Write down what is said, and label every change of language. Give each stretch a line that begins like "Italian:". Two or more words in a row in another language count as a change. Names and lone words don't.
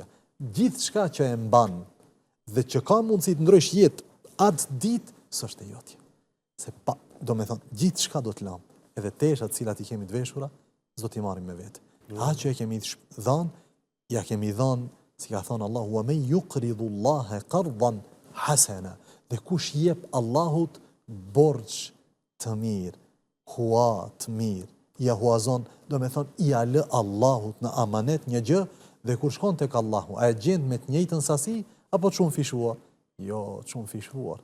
Albanian: Gjithçka që e mban dhe që ka mundësi të ndrysh jetë atë ditë, s'është e jotja. Se pa, do me thonë, gjithçka do të lam, edhe teshat cilat i kemi të veshura, s'do t'i marrim me vetë. Atë që e kemi dhënë, ja kemi dhënë, si ka thonë Allahu,
Arabic: ومن يقرض الله قرضا حسنا.
Albanian: Dhe kush jep Allahut borxh të mirë, hua të mirë, ja huazon, do me thonë, i alë Allahut në amanet një gjë, dhe kur shkon tek Allahu, a e gjend me të njëjtën sasi, apo të shumë fishuar? Jo, të shumë fishuar.